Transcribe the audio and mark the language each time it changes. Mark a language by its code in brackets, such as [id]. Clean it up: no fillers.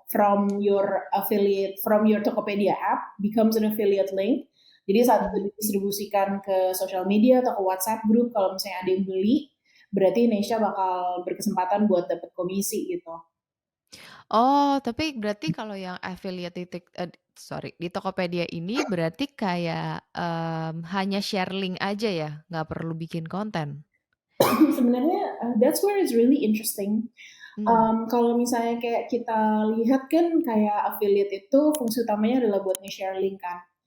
[en] from your affiliate, from your Tokopedia app becomes an affiliate link. [id] Jadi saat itu Mhm. didistribusikan ke sosial media atau ke WhatsApp group, kalau misalnya ada yang beli, berarti Nesha bakal berkesempatan buat dapet komisi gitu. Oh, tapi berarti kalau yang affiliate [en] sorry, [id] di Tokopedia ini berarti kayak, hanya share link aja ya, nggak perlu bikin konten? Sebenarnya [en] that's where it's really interesting. Mmm, [id] Kalau misalnya kayak kita lihat kan kayak affiliate itu fungsi utamanya adalah buat nge-share link kan.